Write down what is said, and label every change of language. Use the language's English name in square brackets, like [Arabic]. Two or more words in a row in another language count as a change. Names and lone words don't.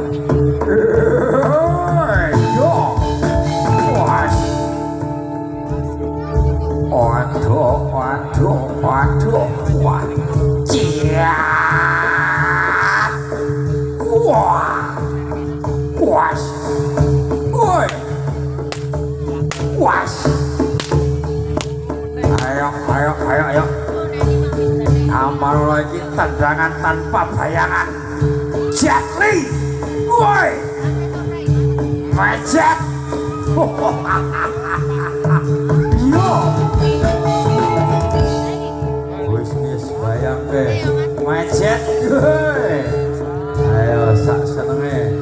[Indonesian] yo was waduh waduh waduh wah ciat wah was oi was ayo amal lagi tendangan tanpa bayangan Jet Li woi [Javanese] macet yo wis bayang ke macet ayo sak senenge